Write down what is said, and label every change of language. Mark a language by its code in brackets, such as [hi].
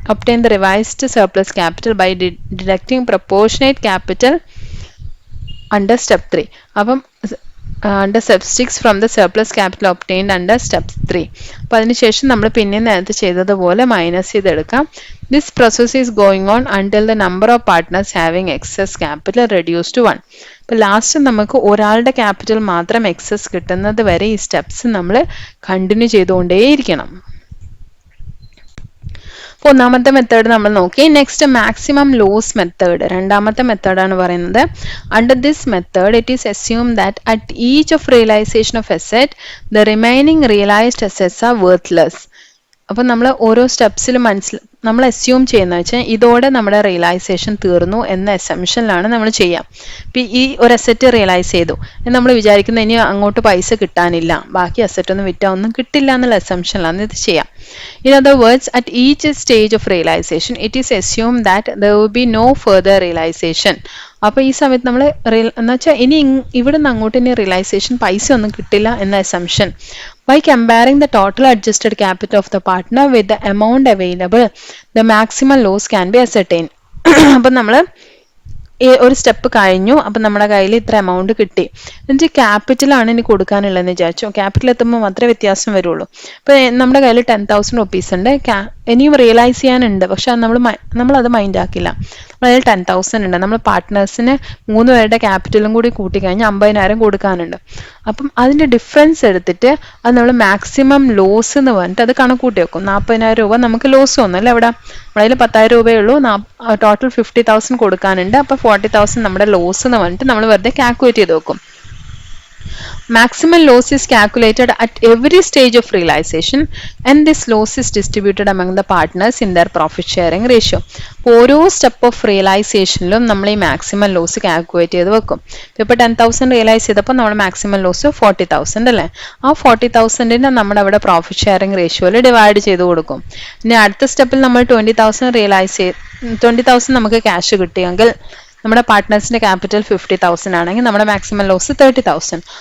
[en] Obtain the revised surplus capital by deducting proportionate capital under step 3. അപ്പം under step 6 from the surplus capital obtained under step 3. [ml] അപ്പോൾ അതിനുശേഷം നമ്മൾ പിന്നെ നേരത്തെ ചെയ്തതുപോലെ മൈനസ് ചെയ്തെടുക്കാം. [en] This process is going on until the number of partners having excess capital reduced to 1. [ml] അപ്പോൾ last നമുക്ക് ഒരാളുടെ ക്യാപിറ്റൽ മാത്രം എക്സസ് കിട്ടുന്നത് വരെ ഈ സ്റ്റെപ്സ് നമ്മൾ കണ്ടിന്യൂ ചെയ്തുകൊണ്ടേയിരിക്കണം. അപ്പോൾ ഒന്നാമത്തെ മെത്തേഡ് നമ്മൾ നോക്കി. നെക്സ്റ്റ് മാക്സിമം ലോസ് മെത്തേഡ്, രണ്ടാമത്തെ മെത്തേഡാണ് പറയുന്നത്. [en] Under this method it is assume that at each of realisation of asset the remaining realised assets are worthless. [ml] അപ്പം നമ്മൾ ഓരോ സ്റ്റെപ്സിലും നമ്മൾ അസ്യൂം ചെയ്യുന്നത് വെച്ചാൽ ഇതോടെ നമ്മുടെ റിയലൈസേഷൻ തീർന്നു എന്ന അസംഷനിലാണ് നമ്മൾ ചെയ്യുക. ഇപ്പം ഈ ഒരു അസെറ്റ് റിയലൈസ് ചെയ്തു എന്ന് നമ്മൾ വിചാരിക്കുന്നത് ഇനി അങ്ങോട്ട് പൈസ കിട്ടാനില്ല, ബാക്കി അസെറ്റ് ഒന്നും വിറ്റാൽ ഒന്നും കിട്ടില്ല എന്നുള്ള അസംഷനിലാണ് ഇത് ചെയ്യാം. [en] In other words, at each stage of realization, it is assumed that there will be no further realization. [ml] അപ്പോൾ ഈ സമയത്ത് നമ്മൾ എന്ന് വെച്ചാൽ ഇനി ഇവിടെ നിന്ന് അങ്ങോട്ട് ഇനി റിയലൈസേഷൻ പൈസ ഒന്നും കിട്ടില്ല എന്ന assumption. [en] By comparing the total adjusted capital of the partner with the amount available, the maximum loss can be ascertained. [ml] അപ്പം നമ്മൾ ഒരു സ്റ്റെപ്പ് കഴിഞ്ഞു. അപ്പം നമ്മുടെ കയ്യിൽ ഇത്ര എമൗണ്ട് കിട്ടി. എന്നിട്ട് ക്യാപിറ്റലാണ് ഇനി കൊടുക്കാനുള്ളതെന്ന് വിചാരിച്ചു. ക്യാപിറ്റൽ എത്തുമ്പോൾ മാത്രമേ വ്യത്യാസം വരുള്ളൂ. ഇപ്പോൾ നമ്മുടെ കയ്യിൽ 10,000 rupees ഉണ്ട്, ഇനിയും റിയലൈസ് ചെയ്യാനുണ്ട്, പക്ഷെ നമ്മളത് മൈൻഡ് ആക്കില്ല. നമ്മുടെ കയ്യിൽ 10,000 ഉണ്ട്, നമ്മൾ പാർട്ട്നേഴ്സിന് 3 പേരുടെ ക്യാപിറ്റലും കൂടി കൂട്ടിക്കഴിഞ്ഞാൽ 50,000 കൊടുക്കാനുണ്ട്. അപ്പം അതിൻ്റെ ഡിഫറൻസ് എടുത്തിട്ട് അത് നമ്മൾ മാക്സിമം ലോസ് എന്ന് പറഞ്ഞിട്ട് അത് കണക്കൂട്ടി വെക്കും. 40,000 രൂപ നമുക്ക് ലോസ് വന്നല്ലേ, അവിടെ നമ്മുടെ കയ്യിൽ 10,000 രൂപയേ ഉള്ളൂ, ടോട്ടൽ 50,000 കൊടുക്കാനുണ്ട്. അപ്പോൾ 40,000 നമ്മുടെ ലോസ് എന്ന് പറഞ്ഞിട്ട് നമ്മൾ വെറുതെ കാൽക്കുലേറ്റ് ചെയ്ത് വെക്കും. [en] Maximum loss is calculated at every stage of realization and this loss is distributed among the partners in their profit sharing ratio. [ml] ഓരോ സ്റ്റെപ്പ് ഓഫ് റിയലൈസേഷനിലും നമ്മൾ ഈ മാക്സിമം ലോസ് കാൽക്കുലേറ്റ് ചെയ്ത് വെക്കും. ഇപ്പോൾ 10,000 റിയലൈസ് ചെയ്തപ്പോൾ നമ്മൾ മാക്സിമം ലോസ് 40,000 അല്ലേ, ആ 40,000 നമ്മുടെ അവിടെ പ്രോഫിറ്റ് ഷെയറിംഗ് റേഷ്യോയിൽ ഡിവൈഡ് ചെയ്ത് കൊടുക്കും. ഇനി അടുത്ത സ്റ്റെപ്പിൽ നമ്മൾ 20,000 നമുക്ക് ക്യാഷ് കിട്ടിയെങ്കിൽ നമ്മുടെ പാർട്ട്നേഴ്സിന്റെ ക്യാപിറ്റൽ 50,000 ആണെങ്കിൽ നമ്മുടെ മാക്സിമം ലോസ് 30,000.